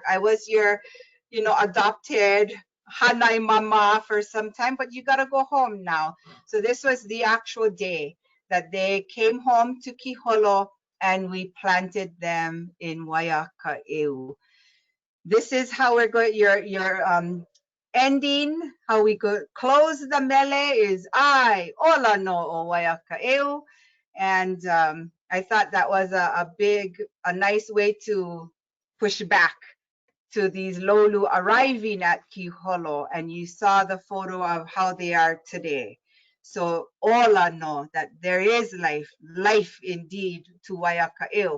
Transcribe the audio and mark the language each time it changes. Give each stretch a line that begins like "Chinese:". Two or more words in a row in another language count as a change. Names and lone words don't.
English: I was your, you know, adopted Hanai mama for some time, but you got to go home now. So this was the actual day that they came home to Kīholo, and we planted them in Waiaka'eu. This is how we're going, your ending, how we could close the mele is
Hawaiian: I ola no o Waiaka'eu.
English: And I thought that was a nice way to push back to these lolu arriving at Kīholo, and you saw the photo of how they are today. So
Hawaiian: ola no,
English: that there is life indeed to Waiaka'eu.